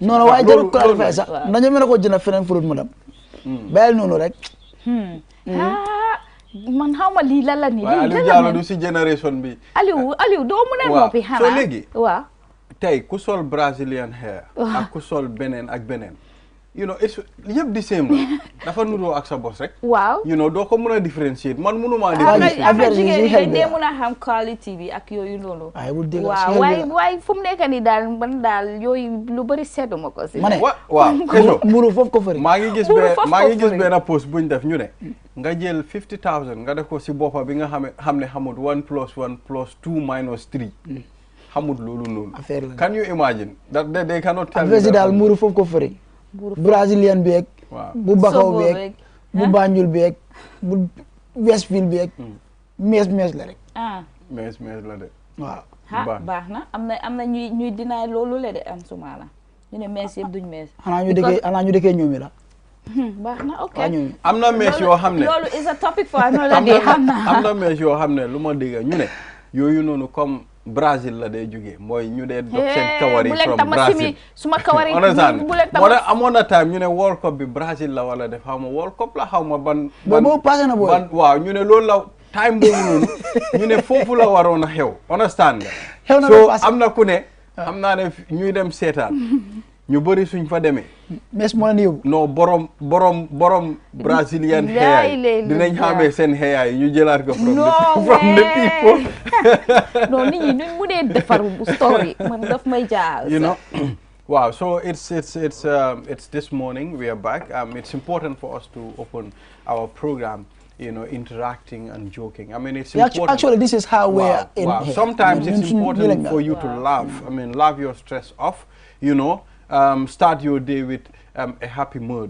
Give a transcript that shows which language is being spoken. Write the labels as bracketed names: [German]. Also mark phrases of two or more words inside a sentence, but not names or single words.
[Wolof] non waaye jarul clarifier sax nañu mën a ko jënd feneen furut madame. bàyyil noonu rek. man xaw ma lii lan la nii. waaye Aliou Diallo du si génération bi. Aliou doo mën a noppi xanaa. so léegi. waaw tey ku sol [English] Brazilian hair. [Wolof] ak ku sol beneen ak beneen. [English] you know it's [Wolof] yëpp di same la dafa nuroo ak sa bos rek. waaw [English] you know [Wolof] doo ko mën a differentiate man mënuma differentiate. am na jigéen ñi dee mën a xam quality bi ak yooyu loolu. waaw waaye fu mu nekk nii daal man daal yooyu lu bëri seetuma ko si. ma ne waaw muru foofu ko fëri. maa ngi gis benn post buñ def ñu ne. nga jël 50,000 nga def ko si boppa bi nga xam ne xamut 1 plus 1 plus 2 minus 3. xamut loolu noonu. affaire la [English] can you imagine that they cannot tell [Wolof] you daal muru foofu ko fëri. Brazilian beeg. bu Bakaw beeg. bu Banjul beeg. bu Westfield beeg. mees la rek. mees la de. waaw. baax na am na ñuy dinaay loolu la de am suma la ñu ne mees yëpp duñ mees. xanaa ñu dëkkee ñoomi la. baax na ok am na mees yoo xam ne loolu [English] is a topic for another day [Wolof] xam na am na mees yoo xam ne lu ma dégg ñu ne yooyu noonu comme Brazil la day jógee mooy ñu dee dog seen kawari [English] from Brazil [Wolof] suma kawari amoon na time ñu ne World Cup bi Brazil la wala def xaw ma World Cup la xaw ma ban waaw ñu ne loolu la time boobu noonu ñu ne foofu la waroon a xew understand nga so am na ku ne xam naa ne ñuy dem seetaan ñu bëri suñ fa demee mes moo leen yóbbu non borom brazilian xeeyaay dinañ xamee seen xeeyaay ñu jëlaat ko [English] from the people [Wolof] non nit ñi nuñ mu dee defar story man daf may jaar [English] you know wow so it's this morning we are back it's important for us to open our program interacting and joking. I mean, it's important. Actually, this is how we're in here. Sometimes it's important for you to laugh. I mean, laugh your stress off, start your day with a happy mood.